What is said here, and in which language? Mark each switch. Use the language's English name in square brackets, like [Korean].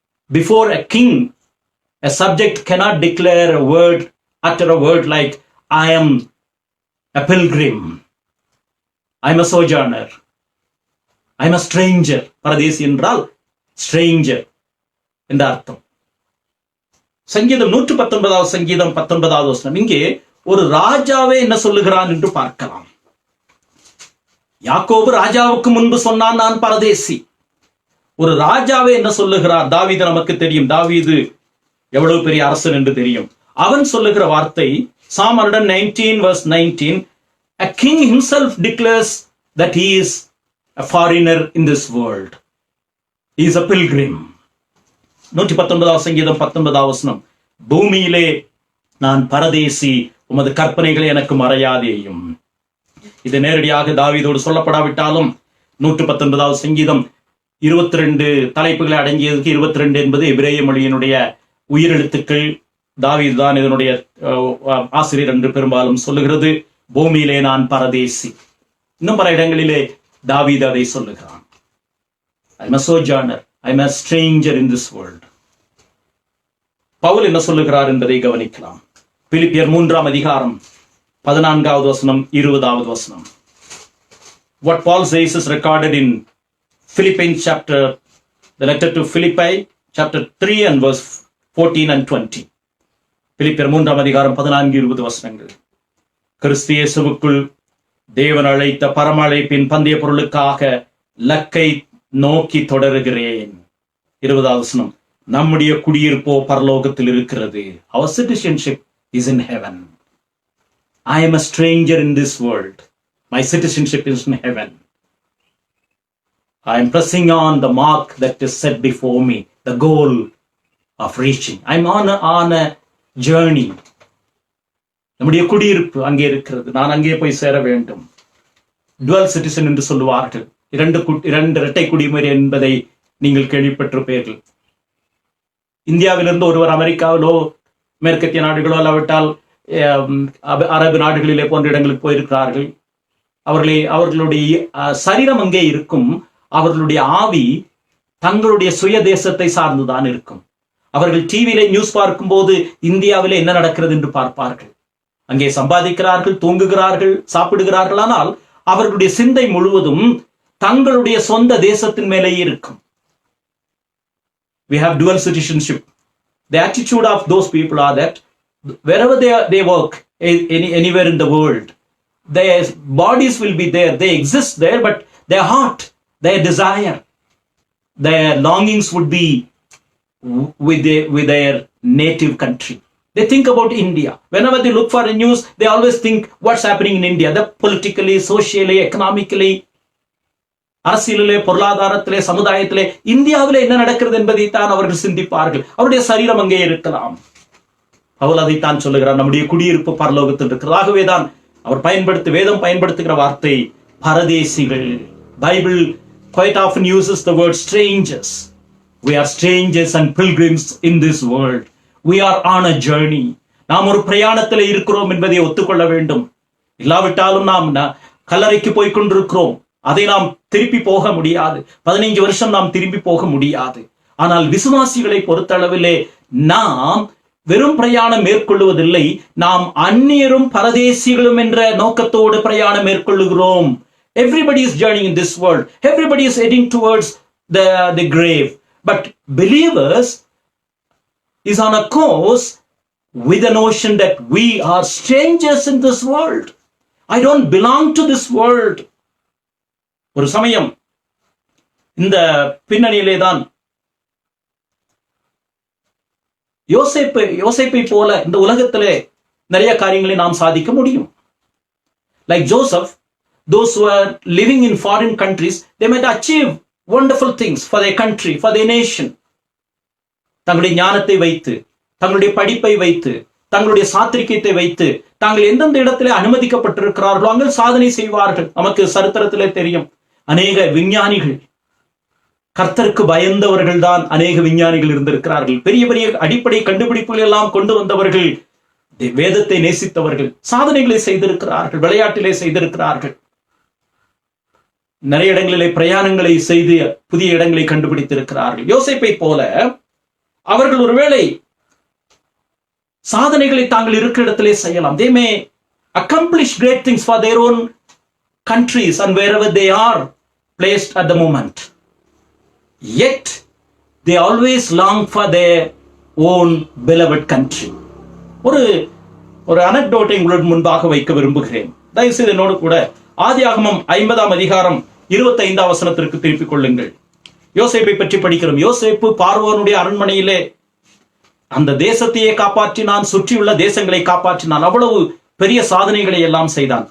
[English] Before a king, a subject cannot declare a word, utter a word like, I am a pilgrim, I am a sojourner, I am a stranger. [Tamil] பரதேசி என்றால் stranger என்ற அர்த்தம். சங்கீதம் 119 சங்கீதம் 19 வசனம். இங்கே ஒரு ராஜாவே என்ன சொல்லுகிறான் என்று பார்க்கலாம். யாக்கோபு ராஜாவுக்கு முன்பு சொன்னான், நான் பரதேசி. ஒரு ராஜாவே என்ன சொல்லுகிறார்? தாவீது நமக்கு தெரியும், தாவீது எவ்வளவு பெரிய அரசன் என்று தெரியும். அவன் சொல்லுகிற வார்த்தை [English] Psalm 119 verse 19, a king himself declares that he is a foreigner in this world, he is a pilgrim. [Tamil] 119 சங்கீதம் 19 வசனம், பூமியிலே நான் பரதேசி, உமது கற்பனைகளை எனக்கு மறையாதேயும். இது நேரடியாக தாவீதோடு சொல்லப்படாவிட்டாலும் 119 சங்கீதம் 22 தலைப்புகளை அடங்கியதுக்கு 22 என்பது எபிரேய மொழியினுடைய உயிரெழுத்துக்கள். தாவீது தான் இதனுடைய ஆசிரியர் என்று பெரும்பாலும் சொல்லுகிறது. பூமியிலே நான் பரதேசி. இன்னும் பல இடங்களிலே தாவீது அதை சொல்லுகிறான். [English] I am a sojourner, I am a stranger in this world. [Tamil] Pavul என்ன சொல்லுகிறார் என்பதை கவனிக்கலாம். பிலிப்பியர் 3 அதிகாரம் 14 வசனம் 20 வசனம். What Paul says is recorded in Philippians chapter, the letter to Philippi chapter 3 and verse 14 and 20. பிலிப்பியர் 3 அதிகாரம் 14-20 வசனங்கள். கிறிஸ்து இயேசுவுக்குள் தேவன் அழைத்த பரம அழைப்பின் பந்தய பொருளுக்காக லக்கை நோக்கி தொடருகிறேன். 20 வசனம், நம்முடைய குடியிருப்போ பரலோகத்தில் இருக்கிறது. [English] Our citizenship is in heaven. I am a stranger in this world. My citizenship is in heaven. I am pressing on the mark that is set before me, the goal of reaching. I am on a journey. [Tamil] நம்முடைய குடியிருப்பு அங்கே இருக்கிறது, நான் அங்கே போய் சேர வேண்டும். [English] dual citizen [Tamil] என்று சொல்லுவார்கள். இரண்டு இரட்டை குடிமுறை என்பதை நீங்கள் கேள்விப்பட்டிருப்பீர்கள். இந்தியாவிலிருந்து ஒருவர் அமெரிக்காவிலோ மேற்கத்திய நாடுகளோ அல்லாவிட்டால் அரபு நாடுகளிலே போன்ற இடங்களுக்கு போயிருக்கிறார்கள். அவர்களுடைய சரீரம் அங்கே இருக்கும், அவர்களுடைய ஆவி தங்களுடைய சுய தேசத்தை சார்ந்துதான் இருக்கும். அவர்கள் டிவியில நியூஸ் பார்க்கும் போது இந்தியாவிலே என்ன நடக்கிறது என்று பார்ப்பார்கள். அங்கே சம்பாதிக்கிறார்கள், தூங்குகிறார்கள், சாப்பிடுகிறார்கள். ஆனால் அவர்களுடைய சிந்தை முழுவதும் தங்களுடைய சொந்த தேசத்தின் மேலேயே இருக்கும். [English] We have dual citizenship. The attitude of those people are that wherever they work, anywhere in the world, their bodies will be there, they exist there, but their heart, their desire, their longings would be with their native country. They think about India. Whenever they look for a news, they always think what's happening in India, the politically, socially, economically, [Tamil] அரசியலிலே, பொருளாதாரத்திலே, சமுதாயத்திலே இந்தியாவிலே என்ன நடக்கிறது என்பதை தான் அவர்கள் சிந்திப்பார்கள். அவருடைய சரீரம் அங்கே இருக்கலாம். பவுல் அதைத்தான் சொல்லுகிறார், நம்முடைய குடியிருப்பு பரலோகத்தில் இருக்கிறது. ஆகவேதான் அவர் வேதம் பயன்படுத்துகிற வார்த்தை பரதேசிகள். [English] Bible quite often uses the word strangers. We are strangers and pilgrims in this world. We are on a journey. [Tamil] நாம் ஒரு பிரயாணத்தில் இருக்கிறோம் என்பதை ஒத்துக்கொள்ள வேண்டும். இல்லாவிட்டாலும் நாம் கல்லறைக்கு போய் கொண்டிருக்கிறோம், அதை நாம் திருப்பி போக முடியாது. 15 வருஷம் நாம் திரும்பி போக முடியாது. ஆனால் விசுவாசிகளை பொறுத்தளவிலே நாம் வெறும் பிரயாணம் மேற்கொள்வதில்லை, நாம் அந்நியரும் பரதேசிகளும் என்ற நோக்கத்தோடு பிரயாணம் மேற்கொள்ளுகிறோம். [English] Everybody is journeying in this world. Everybody is heading towards the grave. But believers is on a course with the notion that we are strangers in this world. I don't belong to this world. [Tamil] ஒரு சமயம் இந்த பின்னணியிலே தான் யோசேப்பை போல இந்த உலகத்திலே நிறைய காரியங்களை நாம் சாதிக்க முடியும். [English] Like Joseph, those who are living in foreign countries, they might achieve wonderful things for their country, for their nation. [Tamil] தங்களுடைய ஞானத்தை வைத்து, தங்களுடைய படிப்பை வைத்து, தங்களுடைய சாத்திரிகத்தை வைத்து தாங்கள் எந்தெந்த இடத்திலே அனுமதிக்கப்பட்டிருக்கிறார்களோ அங்கே சாதனை செய்வார்கள். நமக்கு சரித்திரத்திலே தெரியும், அநேக விஞ்ஞானிகள், கர்த்தருக்கு பயந்தவர்கள் தான் அநேக விஞ்ஞானிகள் இருந்திருக்கிறார்கள். பெரிய பெரிய அடிப்படை கண்டுபிடிப்புகள் எல்லாம் கொண்டு வந்தவர்கள், வேதத்தை நேசித்தவர்கள், சாதனைகளை செய்திருக்கிறார்கள், விளையாட்டிலே செய்திருக்கிறார்கள், நிறைய இடங்களிலே பிரயாணங்களை செய்து புதிய இடங்களை கண்டுபிடித்திருக்கிறார்கள். யோசேப்பை போல அவர்கள் ஒருவேளை சாதனைகளை தாங்கள் இருக்கிற இடத்திலே செய்யலாம். [English] They may accomplish great things for their own countries and wherever they are placed at the moment. Yet they always long for their own beloved country. [Tamil] ஒரு அனெக்டோட்டை உங்களுக்கு முன்பாக வைக்க விரும்புகிறேன். தயவுசெய்து என்னோடு கூட ஆதியாகமம் 50ஆம் அதிகாரம் 25ஆம் வசனத்திற்கு திருப்பிக் கொள்ளுங்கள். யோசேப்பை பற்றி படிக்கிறோம். யோசேப்பு பார்வோனுடைய அரண்மனையிலே அந்த தேசத்தையே காப்பாற்றினான், சுற்றியுள்ள தேசங்களை காப்பாற்றினான், அவ்வளவு பெரிய சாதனைகளை எல்லாம் செய்தான்.